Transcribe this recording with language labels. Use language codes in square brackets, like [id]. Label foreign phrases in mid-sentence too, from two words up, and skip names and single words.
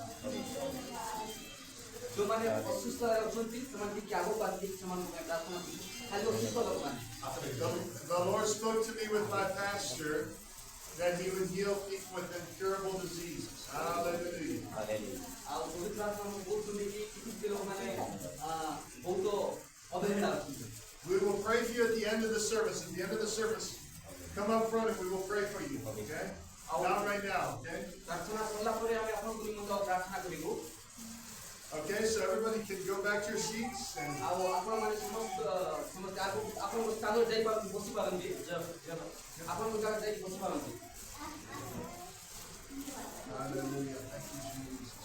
[or] ଯେଉଁମାନେ ଅସୁସ୍ଥ ଅଛନ୍ତି ସେମାନେ ଟିକେ ଆଗକୁ ଆସିକି ସେମାନଙ୍କ ପାଇଁ ପ୍ରାର୍ଥନା କରିବେ ଖାଲି ଅସୁସ୍ଥ ଲୋକମାନେ [en] The Lord spoke to me with my pastor that he would heal people with incurable diseases. Hallelujah. [or] ଆଉ ପବିତ୍ର ଆତ୍ମା ଆମକୁ କହୁଛନ୍ତି କି କିଛି ଲୋକମାନେ ବହୁତ ଅବହେଳା ଅଛନ୍ତି [en] We will pray for you at the end of the service. At the end of the service, come up front and we will pray for you, okay? Not right now, okay? [or] ପ୍ରାର୍ଥନା କଲା ପରେ ଆମେ ଆପଣଙ୍କୁ ନିମନ୍ତେ ପ୍ରାର୍ଥନା କରିବୁ [en] Okay, so everybody can go back to your seats and [or] ଆଉ ଆପଣମାନେ ସମସ୍ତେ ଆଗକୁ ଆପଣଙ୍କ ସ୍ଥାନରେ ଯାଇପାରନ୍ତି ବସିପାରନ୍ତି ଆପଣଙ୍କ ଜାଗାରେ ଯାଇକି ବସିପାରନ୍ତି [en] hallelujah. Thank you, Jesus.